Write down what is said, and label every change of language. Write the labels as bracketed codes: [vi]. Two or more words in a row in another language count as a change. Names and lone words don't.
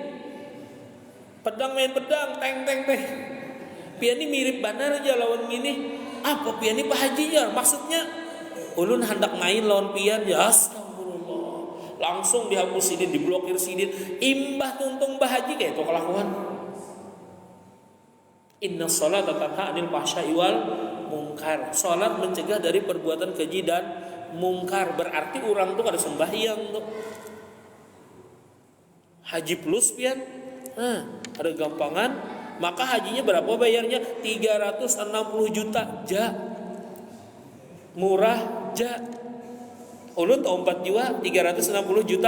[bjn] Pedang main pedang, teng. Pian ini mirip benar aja lawan gini. Apa pian ini bahajinya? Maksudnya ulun hendak main lawan pian ya. Langsung dihapus sidin, diblokir sidin. Imbah tuntung bahaji kayak itu kelakuan. [ar] إن الصلاة تنهى عن الفحشاء والمنكر. [id] Salat mencegah dari perbuatan keji dan mungkar. [bjn] Berarti orang tuh kada sembahyang tuh. Haji plus pian. Ada gampangan. Maka hajinya berapa bayarnya? 360 juta ja. Murah ja. Ulun tahu 4 jiwa 360 juta.